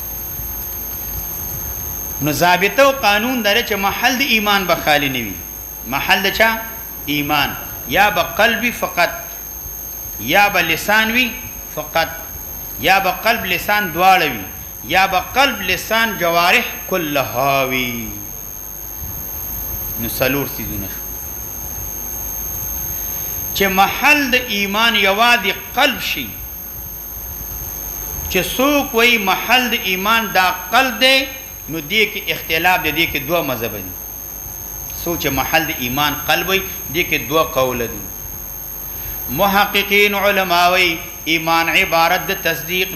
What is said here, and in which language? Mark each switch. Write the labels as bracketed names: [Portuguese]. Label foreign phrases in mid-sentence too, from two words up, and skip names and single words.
[Pashto] نو ضابطه او قانون داره چې محل د ایمان به خالی نه وي محل د چا ایمان یا به قلبی فقط یا به لسان وي فقط یا به قلب لسان دواړه وي یا به قلب لسان [Arabic] جوارح كلها [Pashto] وي نو څلور څیزونه شو چې محل د ایمان یوازې قلب شي چې څوک وایي محل د ایمان دا قلب دی نو دې کې اختلاف دی دې کې دوه مذهب دي سوچ محل د ایمان قلب وي دې کې دوه قول دي محققین علماوی ایمان عبارت د تصدیق